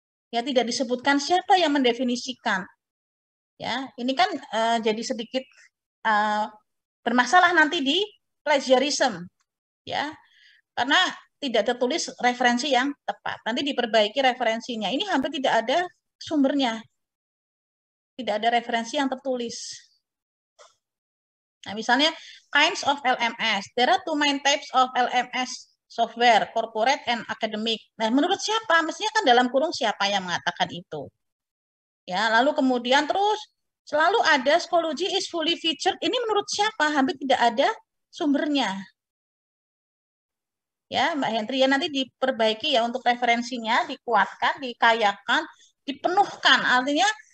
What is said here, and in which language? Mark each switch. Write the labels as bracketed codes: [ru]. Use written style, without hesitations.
[id] Ya, tidak disebutkan siapa yang mendefinisikan. Ya, ini kan jadi sedikit bermasalah nanti di plagiarism. Ya. Karena tidak tertulis referensi yang tepat. Nanti diperbaiki referensinya. Ini hampir tidak ada sumbernya. Tidak ada referensi yang tertulis. Nah, misalnya [en] kinds of LMS. There are 2 main types of LMS software, corporate and academic. [id] Nah, menurut siapa? Mestinya kan dalam kurung siapa yang mengatakan itu. Ya, lalu kemudian terus selalu ada psikologi [en] is fully featured. [id] Ini menurut siapa? Hampir tidak ada sumbernya. Ya, Mbak Hendri, ya nanti diperbaiki ya untuk referensinya, dikuatkan, dikayakan, dipenuhkan. Artinya